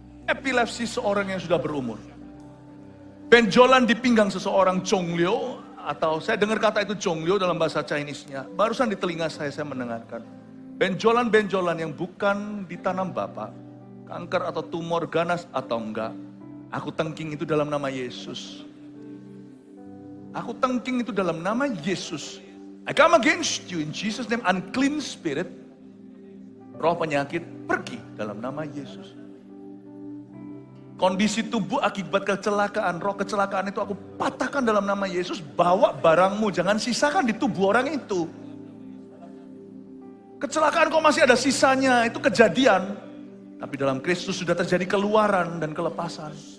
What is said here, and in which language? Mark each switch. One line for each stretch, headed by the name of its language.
Indonesian: Epilepsi seorang yang sudah berumur. Benjolan di pinggang seseorang, Chonglyo, atau saya dengar kata itu Chonglyo dalam bahasa Chinese-nya. Barusan di telinga saya mendengarkan. Benjolan-benjolan yang bukan ditanam Bapak, kanker atau tumor ganas atau enggak, aku tengking itu dalam nama Yesus. Aku tengking itu dalam nama Yesus.
English: I come against you in Jesus' name, unclean spirit.
Indonesian: Roh penyakit, pergi dalam nama Yesus. Kondisi tubuh akibat kecelakaan, roh kecelakaan itu aku patahkan dalam nama Yesus. Bawa barangmu, jangan sisakan di tubuh orang itu. Kecelakaan kok masih ada sisanya, itu kejadian. Tapi dalam Kristus sudah terjadi keluaran dan kelepasan.